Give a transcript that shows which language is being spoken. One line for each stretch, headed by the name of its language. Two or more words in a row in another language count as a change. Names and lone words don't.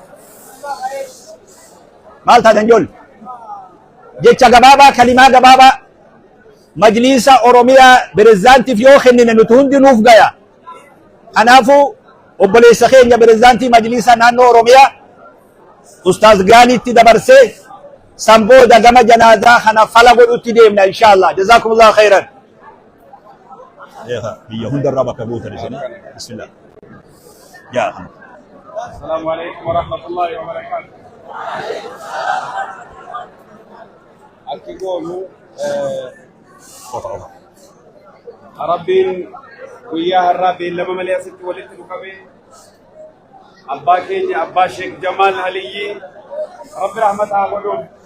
Oromo: maal taatan jool jecha gabaabaa kalimaa gabaabaa majlisa oromiyaa pirezidaantiif yoo kennine nuti hundi nuuf gaya kanaafu obboleessa keenya pirezidaantii majlisa naannoo oromiyaa ustaaz gaaniitti dabarsee sanbooda gama janaazaa kana fala godhutti deemna inshallah
Arabic: جزاكم الله خيرا
Oromo: biyya hundarraa bakka buutan isin bismillah yaa
Arabic: السلام عليكم ورحمة الله وبركاته
Oromo: akigolu Rabbiin guyyaa har'aa beellama malee asitti walitti dhufame abbaa keenya abbaa Sheekh Jamaal Aliyyi Rabbi rahmata haa godhuuf